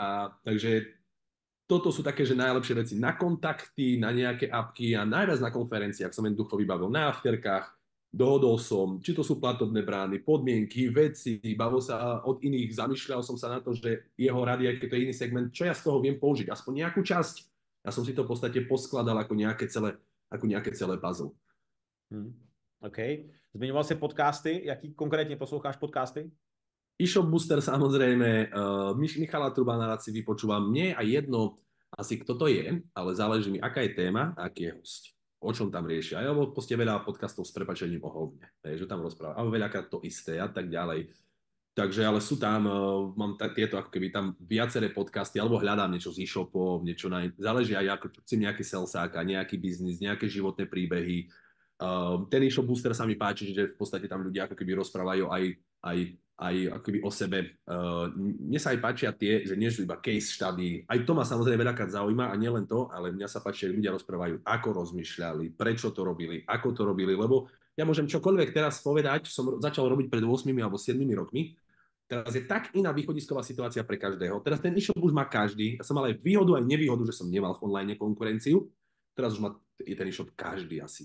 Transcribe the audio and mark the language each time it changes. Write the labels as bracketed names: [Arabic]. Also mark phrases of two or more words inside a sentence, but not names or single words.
[Slovak] A takže toto sú také, že najlepšie veci na kontakty, na nejaké apky a najviac na konferenciách som jednoducho vybavil na afterkách, dohodol som, či to sú platobné brány, podmienky, veci, bavil sa od iných, zamýšľal som sa na to, že jeho rady, aj keď to je iný segment, čo ja z toho viem použiť, aspoň nejakú časť. Ja som si to v podstate poskladal ako nejaké celé puzzle. [Czech] OK. Zmiňoval si podcasty. Jaký konkrétně posloucháš podcasty? [Slovak] eShop Booster samozrejme, Michala Trubana si vypočúvam. Mne je aj jedno asi kto to je, ale záleží mi, aká je téma a aký je host. O čom tam riešia. Alebo proste veľa podcastov s prepačením o hovne. Že tam rozpráva. Alebo veľakrát to isté a tak ďalej. Takže, ale sú tam, mám tieto ako keby tam viaceré podcasty, alebo hľadám niečo z e-shopov, záleží aj ako chcem nejaký salsáka, nejaký biznis, nejaké životné príbehy. Ten e-shop Booster sa mi páči, že v podstate tam ľudia ako keby rozprávajú aj ako keby o sebe. Mne sa aj páčia tie, že nie sú iba [English] case study. [Slovak] Aj to ma samozrejme veľakrát zaujíma a nielen to, ale mňa sa páči, že ľudia rozprávajú, ako rozmýšľali, prečo to robili, ako to robili, lebo ja môžem čokoľvek teraz povedať, som začal robiť pred 8 alebo 7 rokmi. Teraz je tak iná východisková situácia pre každého. Teraz ten e-shop už má každý. Ja som mal aj výhodu, aj nevýhodu, že som nemal v online konkurenciu. Teraz už má ten e-shop každý asi.